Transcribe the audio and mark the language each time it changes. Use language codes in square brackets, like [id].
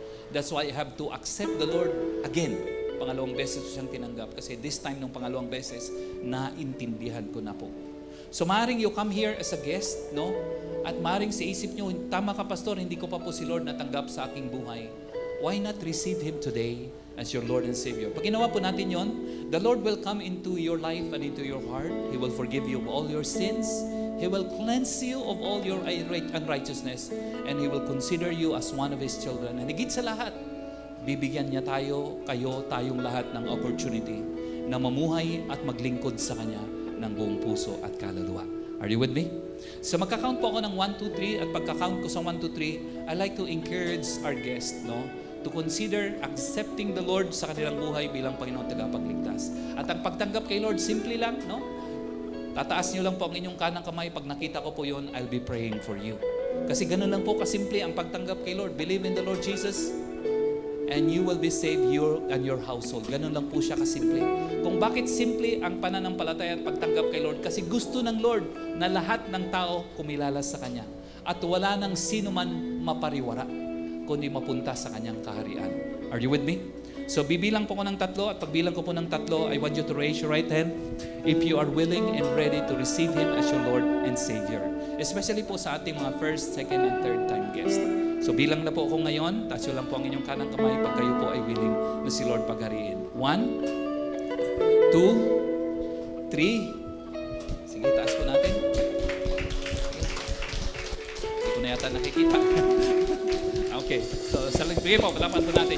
[en] That's why I have to accept the Lord again. [tl] Pangalawang beses ko siyang tinanggap kasi [en] this time [tl] nung pangalawang beses, naintindihan ko na po. So maaaring [en] you come here as a guest, no? [tl] At maaaring sa isip nyo, tama ka pastor, hindi ko pa po si Lord natanggap sa aking buhay. [en] Why not receive Him today as your Lord and Savior? [tl] Pag ginawa po natin yon, [en] the Lord will come into your life and into your heart. He will forgive you of all your sins. He will cleanse you of all your unrighteousness. And He will consider you as one of His children. [tl] And higit sa lahat, bibigyan niya tayong lahat ng opportunity na mamuhay at maglingkod sa Kanya ng buong puso at kaluluwa. [en] Are you with me? [tl] So magka-count po ako ng 1, 2, 3 at pagka-count ko sa 1, 2, 3, [en] I like to encourage our guest, no, to consider accepting the Lord [tl] sa kanilang buhay bilang Panginoon tagapagligtas. At ang pagtanggap kay Lord, simple lang, no? Tataas niyo lang po ang inyong kanang kamay. Pag nakita ko po yun, [en] I'll be praying for you. [tl] Kasi ganun lang po kasimple ang pagtanggap kay Lord. [en] Believe in the Lord Jesus and you will be saved, you and your household. [tl] Ganun lang po siya kasimple. Kung bakit simple ang pananampalataya at pagtanggap kay Lord? Kasi gusto ng Lord na lahat ng tao kumilala sa Kanya. At wala nang sino man mapariwara, kundi mapunta sa Kanyang kaharian. [en] Are you with me? [tl] So bibilang po ko ng 3 [en] at pagbilang ko po ng 3, I want you to raise your right hand if you are willing and ready to receive Him as your Lord and Savior. Especially [tl] po sa ating mga [en] first, second, and third time guests. [tl] So bilang na po ako ngayon, taas nyo lang po ang inyong kanang kamay pag kayo po ay willing na si Lord paghariin. 1, 2, 3. Sige, taas po natin. Hindi ko na yata nakikita. Okay, so sige po, palapan po natin.